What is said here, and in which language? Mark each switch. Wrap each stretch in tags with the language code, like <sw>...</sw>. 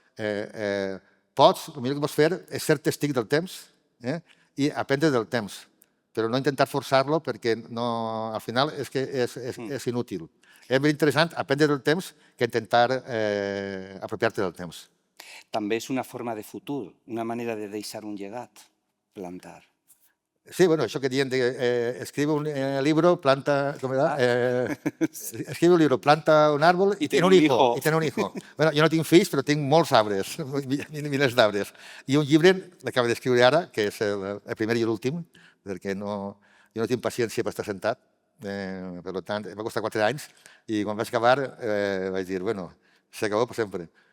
<ca>El millor que pots fer és ser testig del temps i aprendre del temps, però no intentar forçar-lo perquè al final és que és inútil. És més interessant aprendre del temps que intentar apropiar-te del temps. També és una forma de futur, una manera de deixar un llegat, plantar.</ca> <es>Sí, bueno,</es> <ca>això que diuen de</ca> <es>escribe un libro, planta... ¿Cómo era? Escribe un libro, planta un árbol y tiene un hijo. I tiene un hijo.</es> <ca>Bueno, jo no tinc fills, però tinc molts arbres, milers d'arbres. I un llibre l'acabo d'escriure ara, que és el primer i l'últim, perquè jo no tinc paciència per estar sentat. Per tant, em va costar 4 anys i quan vaig acabar vaig dir, bueno, s'acabó per sempre.</ca>